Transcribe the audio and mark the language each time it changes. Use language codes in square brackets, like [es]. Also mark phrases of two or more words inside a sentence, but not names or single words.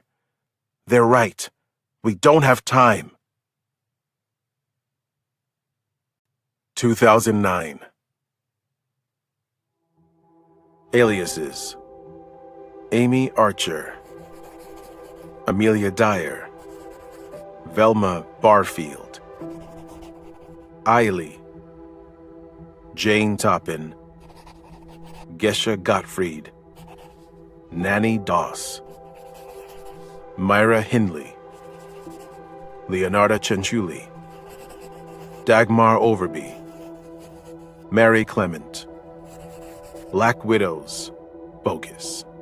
[en] "They're right. We don't have time." 2009. Aliases: Amy Archer, Amelia Dyer, Velma Barfield, Eiley, Jane Toppin, Gesha Gottfried, Nanny Doss, Myra Hindley, Leonarda Cianciulli, Dagmar Overby, Mary Clement, Black Widows, bogus.